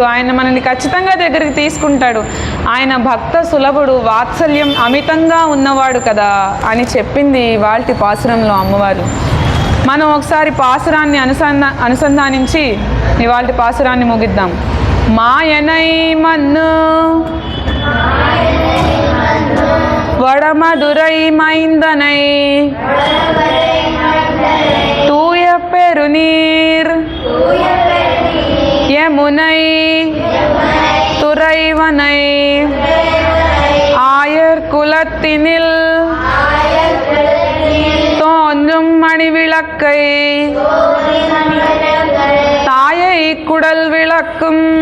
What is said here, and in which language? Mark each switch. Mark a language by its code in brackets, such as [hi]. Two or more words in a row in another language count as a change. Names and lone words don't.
[te] ఆయన మనల్ని ఖచ్చితంగా దగ్గరికి తీసుకుంటాడు. ఆయన భక్త సులభుడు, వాత్సల్యం అమితంగా ఉన్నవాడు కదా అని చెప్పింది ఇవాల్టి పాసురంలో అమ్మవారు. మనం ఒకసారి పాసురాన్ని అనుసంధానించి ఇవాల్టి పాసురాన్ని ముగిద్దాం. [ta] மாயனை மன்னு வடமதுரை மைந்தனை தூய பெருநீர் யமுனை துறைவனை ஆயர் குலத்தினில் தோன்றும் மணிவிளக்கை தாயை குடல் விளக்கும்